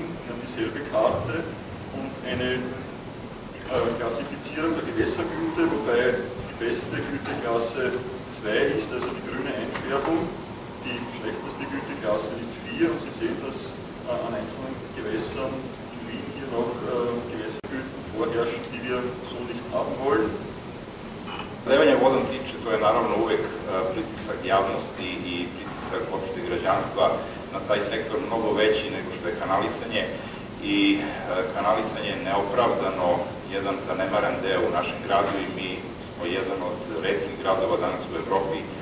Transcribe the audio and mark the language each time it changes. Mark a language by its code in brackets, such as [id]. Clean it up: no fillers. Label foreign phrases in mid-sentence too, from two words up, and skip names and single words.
[de] Wir haben dieselbe Karte und eine Klassifizierung der Gewässergüte, wobei die beste Güteklasse 2 ist also die grüne Einfärbung. Die schlechteste Güteklasse ist 4 und Sie sehen, dass an einzelnen Gewässern in Wien hier noch Gewässergüten vorherrschen, die wir so nicht haben wollen. [sr] Snabdevanje vodom tiče, to je naravno uvek pritisak javnosti i pritisak opšte građanstva na taj sektor mnogo veći nego što je kanalisanje i kanalisanje je neopravdano jedan zanemaren deo u našem gradu i mi smo jedan od retkih gradova danas u Evropi